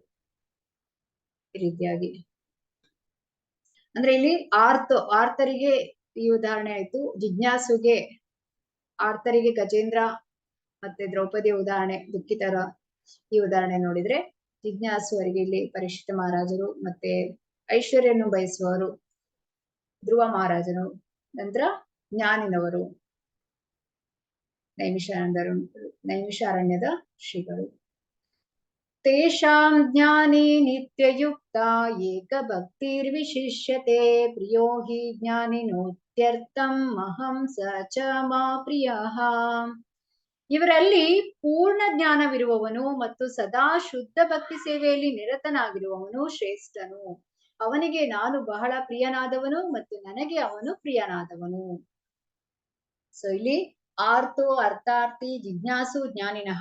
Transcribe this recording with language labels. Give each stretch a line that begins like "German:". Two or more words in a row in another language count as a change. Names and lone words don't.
Kannada: ಈ ರೀತಿಯಾಗಿ ಅಂದ್ರೆ ಇಲ್ಲಿ ಆರ್ತರಿಗೆ ಈ ಉದಾಹರಣೆ ಆಯ್ತು, ಜಿಜ್ಞಾಸುಗೆ ಆರ್ತರಿಗೆ ಗಜೇಂದ್ರ ಮತ್ತೆ ದ್ರೌಪದಿಯ ಉದಾಹರಣೆ, ದುಃಖಿತರ ಈ ಉದಾಹರಣೆ ನೋಡಿದ್ರೆ ಜಿಜ್ಞಾಸು ಅವರಿಗೆ ಇಲ್ಲಿ ಪರೀಕ್ಷಿತ ಮಹಾರಾಜರು, ಮತ್ತೆ ಐಶ್ವರ್ಯನ್ನು ಬಯಸುವವರು ಧ್ರುವ ಮಹಾರಾಜನು, ನಂತರ ಜ್ಞಾನಿನವರು ನೈಮಿಷಾರಣ್ಯದ ಶ್ರೀಗಳು.
Sanskrit: ತೇಷಾಂ ಜ್ಞಾನೇ ನಿತ್ಯಯುಕ್ತ ಏಕ ಭಕ್ತಿರ್ವಿಶಿಷ್ಯತೆ ಪ್ರಿಯೋ ಹಿ ಜ್ಞಾನಿನೋತ್ಯರ್ಥಂ ಅಹಂ ಸ ಚ ಮಾ ಪ್ರಿಯಃ.
Kannada: ಇವರಲ್ಲಿ ಪೂರ್ಣ ಜ್ಞಾನವಿರುವವನು ಮತ್ತು ಸದಾ ಶುದ್ಧ ಭಕ್ತಿ ಸೇವೆಯಲ್ಲಿ ನಿರತನಾಗಿರುವವನು ಶ್ರೇಷ್ಠನು. ಅವನಿಗೆ ನಾನು ಬಹಳ ಪ್ರಿಯನಾದವನು ಮತ್ತು ನನಗೆ ಅವನು ಪ್ರಿಯನಾದವನು. ಸೊ ಇಲ್ಲಿ
Sanskrit: ಆರ್ತೋ, ಅರ್ಥಾರ್ಥಿ, ಜಿಜ್ಞಾಸು, ಜ್ಞಾನಿನಃ.